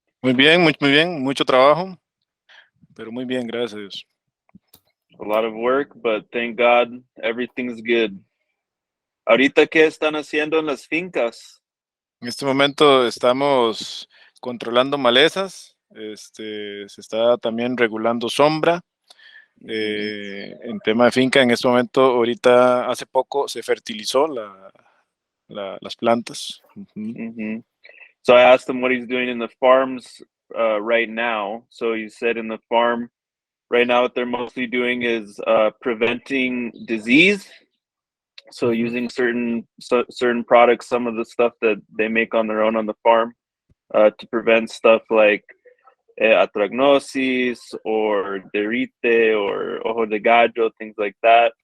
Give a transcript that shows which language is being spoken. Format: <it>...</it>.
<es>Muy bien, mucho trabajo, pero muy bien, gracias a Dios.</es> <en>A lot of work, but thank God everything's good.</en> <es>Ahorita, ¿qué están haciendo en las fincas? En este momento estamos controlando malezas, se está también regulando sombra. En tema de finca, en este momento, ahorita hace poco se fertilizó las plantas.</es> <en>So I asked him what he's doing in the farms right now. So he said in the farm right now what they're mostly doing is preventing disease. So using certain products, some of the stuff that they make on their own on the farm to prevent stuff like atragnosis or derrite or ojo de gallo, things like that.</en>